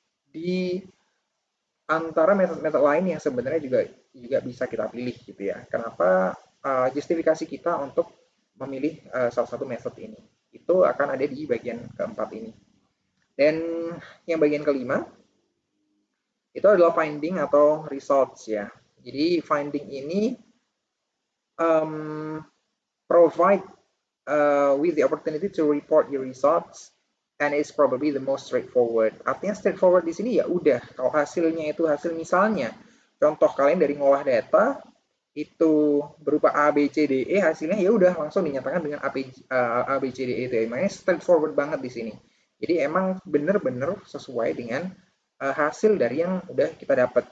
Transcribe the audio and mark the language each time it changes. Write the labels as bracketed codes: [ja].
[id] Di antara metode-metode lain yang sebenarnya juga bisa kita pilih gitu ya. Kenapa justifikasi kita untuk memilih salah satu metode ini. Itu akan ada di bagian keempat ini. Dan yang bagian kelima itu adalah finding atau results ya. Jadi finding ini [en] provide with the opportunity to report your results and is probably the most straightforward. [id] Artinya straightforward di sini ya udah kalau hasilnya itu hasil misalnya contoh kalian dari ngolah data itu berupa A B C D E hasilnya ya udah langsung dinyatakan dengan A B C D E itu ya. Makanya straightforward banget di sini. Jadi emang bener-bener sesuai dengan hasil dari yang udah kita dapat.